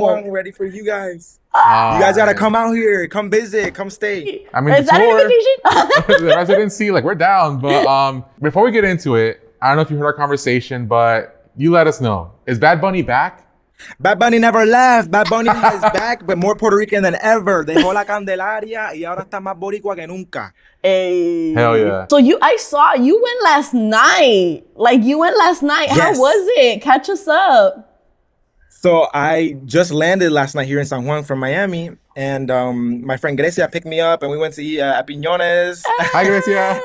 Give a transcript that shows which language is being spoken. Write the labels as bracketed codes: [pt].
[en] Juan ready for you guys. You guys gotta come out here, come visit, come stay. I mean, Is that an invitation? the residency, like, we're down. But before we get into it, I don't know if you heard our conversation, but you let us know. Is Bad Bunny back? Bad Bunny never left. Bad Bunny is back, but more Puerto Rican than ever. [es] Dejó la Candelaria y ahora está más boricua que nunca. [en] Hey. Hell yeah. So I saw you went last night. Like, you went last night. Yes. How was it? Catch us up. So I just landed last night here in San Juan from Miami, and my friend Grecia picked me up, and we went to eat at Piñones. Hi, Grecia.